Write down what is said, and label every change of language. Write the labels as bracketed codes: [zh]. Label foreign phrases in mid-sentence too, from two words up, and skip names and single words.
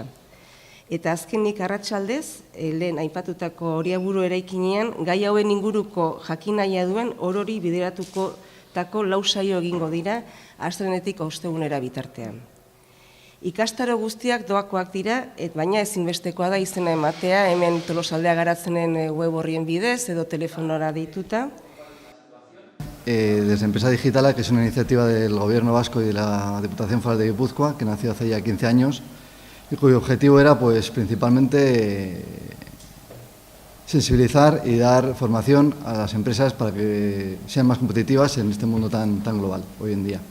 [eu] Eta azkenik arratsaldez, lehen aipatutako Oriaburu eraikinean, gai hauen inguruko jakinahia duen orori bideratutako 4 saio egingo dira, astelehenetik ostegunera bitartean. Ikastaro guztiak doakoak dira, baina ezinbestekoa da izena ematea, hemen Tolosaldea Garazenen web orrien bidez edo telefonora deituta. [es] Desde Empresa Digitala, que es una iniciativa del Gobierno vasco y de la Diputación Foral de Guipúzcoa, que nació hace ya 15 años, y cuyo objetivo era principalmente sensibilizar y dar formación a las empresas para que sean más competitivas en este mundo tan global hoy en día.